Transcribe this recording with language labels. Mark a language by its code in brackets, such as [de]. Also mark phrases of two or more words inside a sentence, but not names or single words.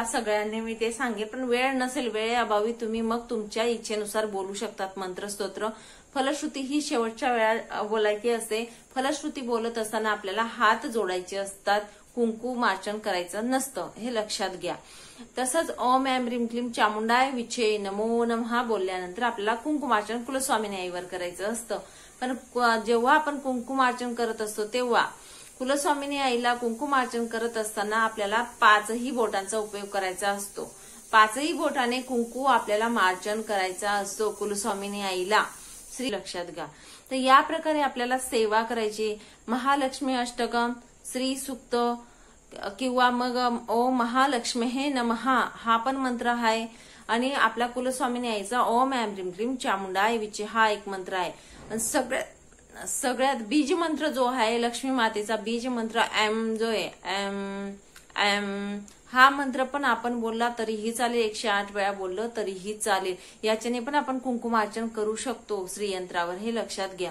[mr] सगळ्यांनी मी ते सांगेल. पण वेळ नसेल, वेळेअभावी तुम्ही मग तुमच्या इच्छेनुसार बोलू शकतात मंत्रस्तोत्र. फलश्रुती ही शेवटच्या वेळा बोलायची असते. फलश्रुती बोलत असताना आपल्याला हात जोडायचे असतात, कुंकुमार्चन करायचं नसतं, हे लक्षात घ्या. तसंच [sa] ओम ऐं ह्रीं क्लीं चामुंडाय विचे नमो नमः [mr] बोलल्यानंतर आपल्याला कुंकुमार्चन कुलस्वामिनी आईवर करायचं असतं. पण जेव्हा आपण कुंकुमार्चन करत असतो तेव्हा कुलस्वामिनी आईला कुंकुमार्चन करत असताना आपल्याला 5ही बोटांचा उपयोग करायचा असतो. 5ही बोटाने कुंकू आपल्याला मार्चन करायचा असतो कुलस्वामिनी आईला. श्री लक्षात घ्या. तर या प्रकारे आपल्याला सेवा करायची. महालक्ष्मी अष्टकम, श्री सूक्त किंवा मग [sa] ओम महालक्ष्मी नमः [mr] हा पण मंत्र आहे. आणि आपला कुलस्वामिनी आईचा [sa] ओम ऐं ह्रीं क्लीं चामुंडाय विचे [mr] हा एक मंत्र आहे. आणि सगळ्यात बीज मंत्र जो आहे लक्ष्मी मातेचा बीज मंत्र एम जो आहे एम एम हा मंत्र पण आपण बोलला तरीही चालेल. 108 वेळा बोललं तरीही चालेल. याच्याने पण आपण कुंकुमार्चन करू शकतो श्रीयंत्रावर, हे लक्षात घ्या.